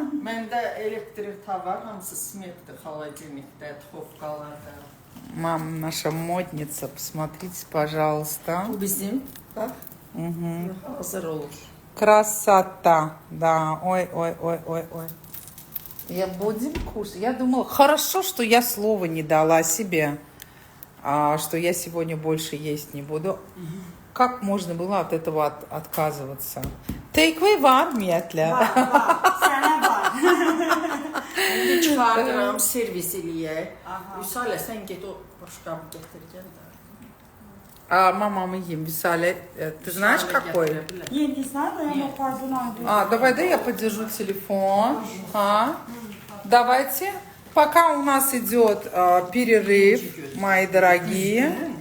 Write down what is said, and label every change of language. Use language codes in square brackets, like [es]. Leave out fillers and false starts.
[az] Məndə elektrik tava, hamısı smekdir, xaladenikdə, duxovkalarda. [ru] Мама наша модница, посмотрите, пожалуйста. [az] Bu bizim, bax, hazır olur. [ru] Красота. Да, ой, ой, ой, ой, ой. Я будем кушать. Я думала, хорошо, что я слова не дала себе, что я сегодня больше есть не буду. Как можно было от этого отказываться? [az] Take-away var ümumiyyətlə. Sənə var. İndi çıxardıram, servis eləyək. Vüsalə, sən get o boşqabı gətir, gəl də. [ru] Мамамы ем, Висаля, ты знаешь какой? Я не знаю, но я пойду найду. Давай, да, я подержу телефон. Давайте. Пока у нас идет перерыв, мои дорогие.